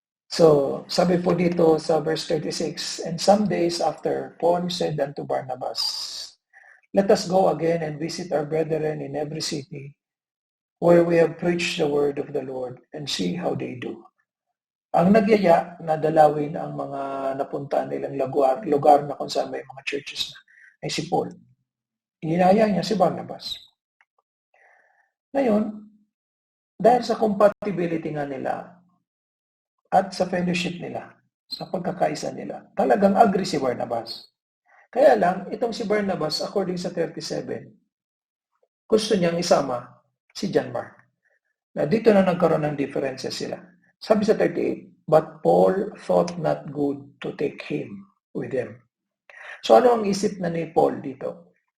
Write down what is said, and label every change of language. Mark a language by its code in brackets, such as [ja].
[tl] So, sabi po dito sa verse 36, [en] and some days after, Paul said unto Barnabas, let us go again and visit our brethren in every city where we have preached the word of the Lord and see how they do. [tl] Ang nagyaya na dalawin ang mga napuntaan nilang lugar na kung saan may mga churches na ay si Paul. Inaya niya si Barnabas. Ngayon, dahil sa compatibility nga nila at sa fellowship nila, sa pagkakaisa nila, talagang agree si Barnabas. Kaya lang, itong si Barnabas, according sa 37, gusto niyang isama si John Mark. Na dito na nagkaroon ng differences sila. Sabi sa 38, [en] but Paul thought not good to take him with him. [tl] So ano ang isip na ni Paul dito?